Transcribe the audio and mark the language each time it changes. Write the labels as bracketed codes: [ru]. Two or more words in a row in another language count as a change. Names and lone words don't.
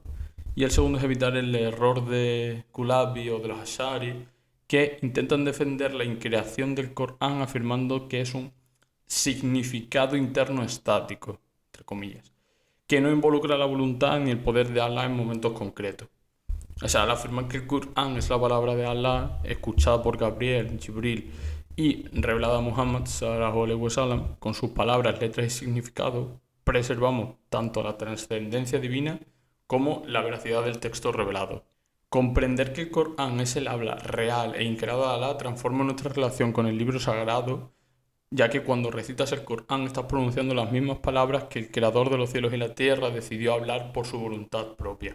[es] Y el segundo es evitar el error de Kulabi o de los Ash'ari, que intentan defender la increación del Corán afirmando que es un significado interno estático, entre comillas, que no involucra la voluntad ni el poder de Alá en momentos concretos. O sea, al afirmar que el Corán es la palabra de Alá, escuchada por Gabriel, Jibril y revelada a Muhammad [ar] صلى الله عليه وسلم, [es] con sus palabras, letras y significados, preservamos tanto la trascendencia divina como la veracidad del texto revelado. Comprender que el Corán es el habla real e increado de Alá transforma nuestra relación con el libro sagrado, ya que cuando recitas el Corán estás pronunciando las mismas palabras que el creador de los cielos y la tierra decidió hablar por su voluntad propia.